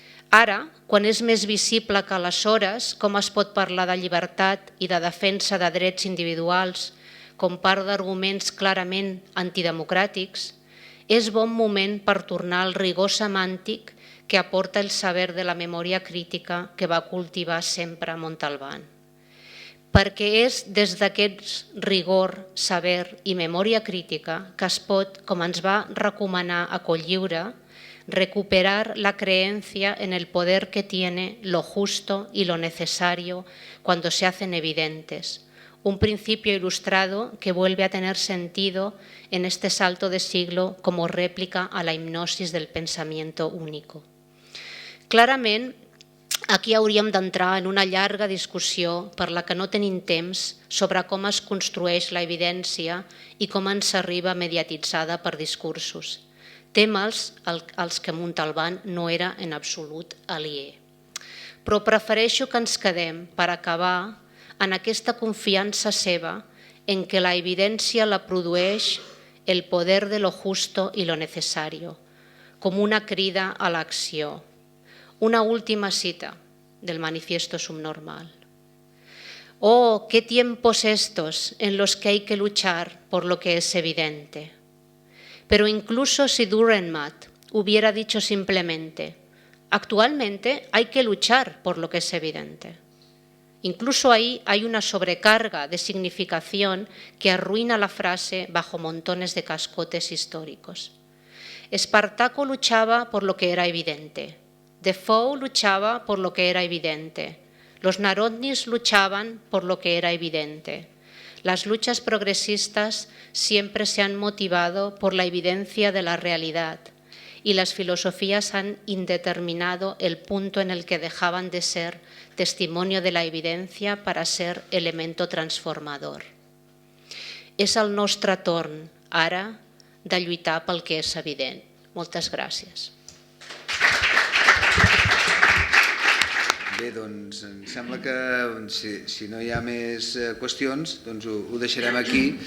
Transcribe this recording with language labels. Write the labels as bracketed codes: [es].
[ca] Ara, quan és més visible que aleshores com es pot parlar de llibertat i de defensa de drets individuals com part d'arguments clarament antidemocràtics, és bon moment per tornar al rigor semàntic que aporta el saber de la memòria crítica que va cultivar sempre Montalbán. Perquè és des d'aquest rigor, saber i memòria crítica que es pot, com ens va recomanar a Cotlliure, recuperar la [es] creencia en el poder que tiene lo justo y lo necesario cuando se hacen evidentes, un principio ilustrado que vuelve a tener sentido en este salto de siglo como réplica a la hipnosis del pensamiento único. [ca] Clarament, aquí hauríem d'entrar en una llarga discussió per la que no tenim temps sobre com es construeix la evidència i com ens arriba mediatitzada per discursos, temes als que Montalbán no era en absolut aliè. Però prefereixo que ens quedem, per acabar, en aquesta confiança seva en que la evidència la produeix el poder de [es] lo justo y lo necesario, [ca] com una crida a l'acció. [es] Una última cita del Manifiesto Subnormal. Oh, qué tiempos estos en los que hay que luchar por lo que es evidente. Pero incluso si Dürrenmatt hubiera dicho simplemente, actualmente hay que luchar por lo que es evidente. Incluso ahí hay una sobrecarga de significación que arruina la frase bajo montones de cascotes históricos. Espartaco luchaba por lo que era evidente. Defoe luchaba por lo que era evidente. Los Narodnis luchaban por lo que era evidente. Las luchas progresistas siempre se han motivado por la evidencia de la realidad y las filosofías han indeterminado el punto en el que dejaban de ser testimonio de la evidència para ser elemento transformador. [ca] És el nostre torn, ara, de lluitar pel que és evident. Moltes gràcies. Bé, doncs em sembla que si no hi ha més qüestions, doncs ho deixarem aquí.